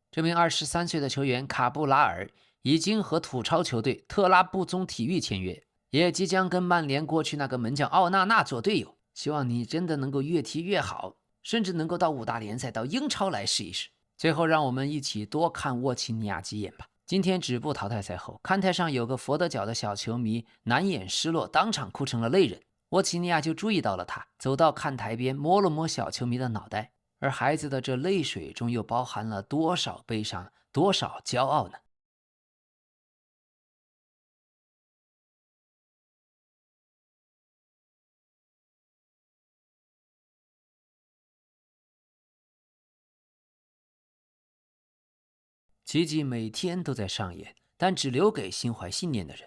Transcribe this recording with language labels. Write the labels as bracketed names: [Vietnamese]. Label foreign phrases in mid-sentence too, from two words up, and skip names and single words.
[Chinese] 這名23歲的球員卡布拉爾已經和土超球隊特拉布宗體育簽約，也即將跟曼聯過去那個門將奧納納做隊友。希望你真的能夠越踢越好，甚至能夠到5大聯賽、到英超來試一試。最後讓我們一起多看沃奇尼亞幾眼吧。今天止步淘汰賽後，看台上有個佛得角的小球迷難掩失落，當場哭成了淚人。沃奇尼亞就注意到了他，走到看台邊摸了摸小球迷的腦袋，而孩子的這淚水中又包含了多少悲傷，多少驕傲呢？奇蹟每天都在上演，但只留給心懷信念的人。